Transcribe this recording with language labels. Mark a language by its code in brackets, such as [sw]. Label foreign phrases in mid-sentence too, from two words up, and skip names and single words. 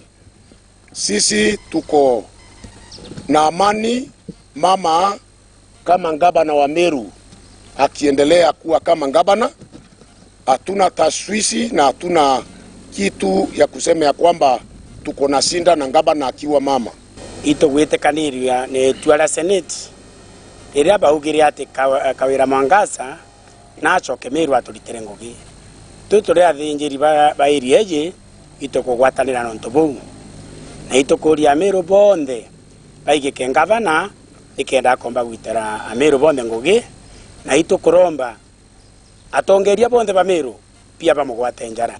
[sw] Sisi tuko na amani mama kama gavana wa Meru akiendelea kuwa kama gavana. Hatuna taswisi na hatuna kitu ya kusema ya kwamba tuko na sinda na gavana akiwa mama. [mer] Ito gwĩtĩkanĩria nĩ twara senate ĩrĩa baugire ati Kawira Mwangaza na acoke Meru atũritĩre ngugi. Tũtũrĩ athĩnjĩri ba area ĩngĩ itũkũgwatanĩra nontu bũu na itũkũria Meru bonthe baigĩke gavana ikenda komba gwitĩra Meru bonthe ngugi na itũkũromba atongeria bonthe ba Meru pia bamugwate njara.